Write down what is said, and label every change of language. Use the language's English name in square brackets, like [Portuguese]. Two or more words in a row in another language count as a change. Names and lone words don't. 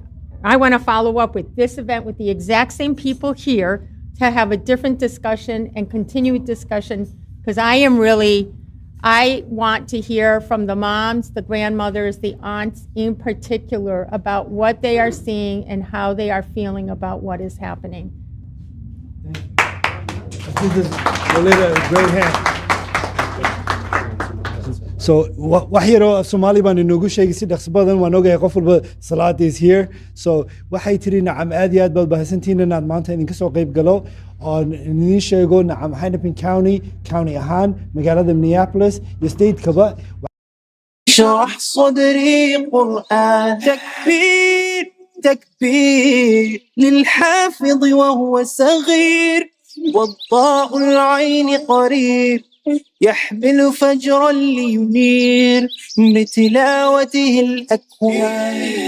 [English] I want to follow up with this event with the exact same people here to have a different discussion and continued discussion, because I want to hear from the moms, the grandmothers, the aunts in particular about what they are seeing and how they are feeling about what is happening. I think this is a great hand. [Somali] So wax yaro af Soomaali baan inoogu sheegay si dhaqso badan waan ogahay qof walba salaad [English] is here. [Somali] So waxay tiri nacam aad iyo aad baad bahsantihiin inaad maanta idinka soo qayb galo oo idin sheego nacam Hennepin County ahaan magaalada Minneapolis iyo state kaba. [Arabic] اشرح صدري قرآن تكبير تكبير للحافظ وهو صغير والضاء العين قريب يحمل فجرا لينير بتلاوته الأكوان.